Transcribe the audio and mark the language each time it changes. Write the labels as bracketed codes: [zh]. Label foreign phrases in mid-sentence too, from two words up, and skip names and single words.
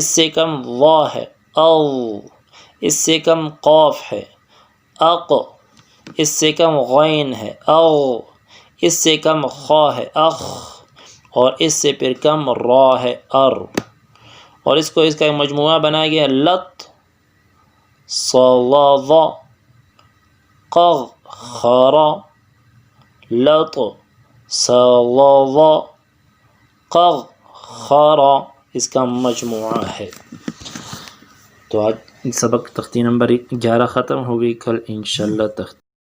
[ur] سے کم وا ہے، او، اس سے کم قاف ہے، اق، اس سے کم غین ہے، او، اس سے کم خا ہے، اخ، اور اس سے پھر کم را ہے، ار، اور اس کو اس کا ایک مجموعہ بنایا گیا، لط، صلظ، قغ، خرا، لط، صلظ، قغ، خرا، اس کا مجموعہ ہے۔ تو آج سبق تختی نمبر 11 ختم ہوگی، کل [ar] انشاءاللہ [ur] تختی